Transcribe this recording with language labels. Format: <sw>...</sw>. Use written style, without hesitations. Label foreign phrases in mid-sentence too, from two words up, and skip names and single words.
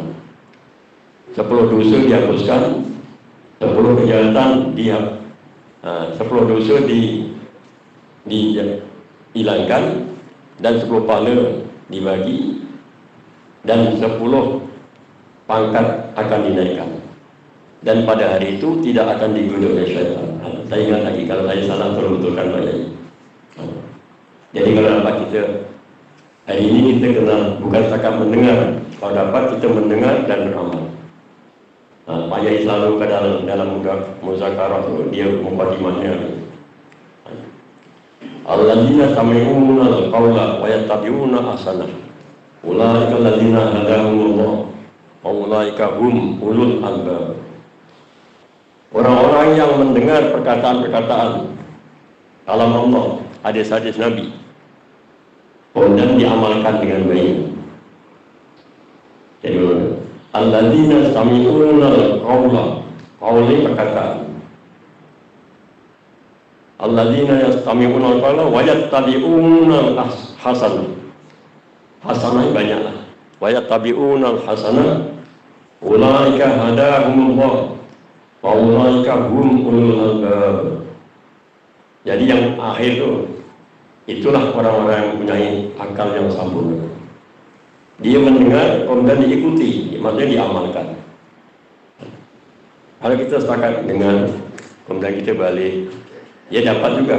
<ms>10 dosa dihapuskan, 10 kejahatan 10 dosa dihilangkan, dan 10 pahala dibagi, dan 10 pangkat akan dinaikkan. Dan pada hari itu tidak akan digoda oleh syaitan. Saya ingat lagi, kalau saya salah tolong betulkan Pak Yai. Jadi kalau dapat kita hari ini kita kena bukan setakat mendengar, kalau dapat kita mendengar dan beramal. Pak Yai selalu ke dalam muzakarah dia mukadimahnya.</ms> <ar>الذين يسمعون القول ويتبعون أحسنه. أولئك الذين هداهم الله وأولئك هم أولو الألباب.</ar> <ms>Orang-orang yang mendengar perkataan-perkataan kalam Allah, hadis-hadis Nabi, kemudian diamalkan dengan baik.</ms> <ar>Jadi الذين يسمعون القول، قولي perkataan. الذين يستمعون القول ويتبعون الحسنة.</ar> <ms>Hasanah banyaklah.</ms> <ar>ويتبعون الحسنة، أولئك هداهم الله وأولئك هم أولو الألباب.</ar> <ms>Jadi yang akhir itu, itulah orang-orang yang mempunyai akal yang sempurna. Dia mendengar, kemudian diikuti, maksudnya diamalkan. Kalau kita sepakat dengan, kemudian kita balik, dia dapat juga.</ms>